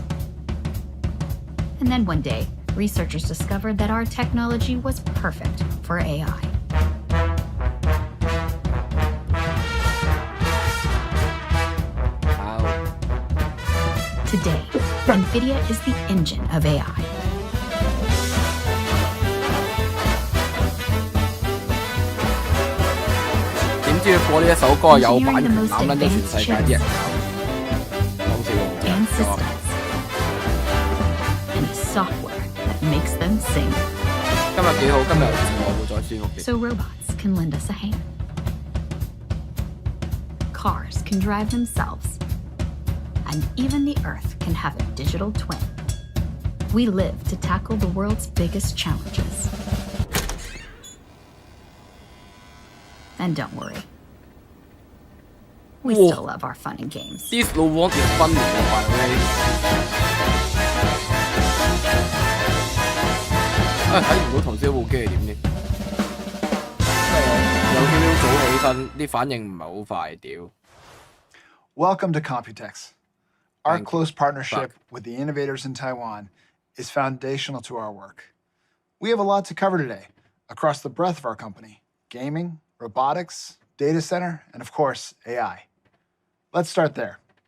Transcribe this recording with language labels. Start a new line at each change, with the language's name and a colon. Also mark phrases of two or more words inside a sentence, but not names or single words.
English: And then one day, researchers discovered that our technology was perfect for AI. Today, Nvidia is the engine of AI.
Cantonese: 點知佢播呢一首歌有版權攬撚咗全世界啲人搞，講笑喎。
English: And software that makes them sing.
Cantonese: 今日幾好，今日自我會再舒服啲。
English: So robots can lend us a hand. Cars can drive themselves. And even the Earth can have a digital twin. We live to tackle the world's biggest challenges. And don't worry. We still love our fun and games.
Cantonese: 啲老黃條分嚟喎，係咪？睇唔到頭先部機係點嘅？有少少早起身，啲反應唔係好快，屌。
English: Welcome to Computex. Our close partnership with the innovators in Taiwan is foundational to our work. We have a lot to cover today across the breadth of our company: gaming, robotics, data center, and of course, AI. Let's start there.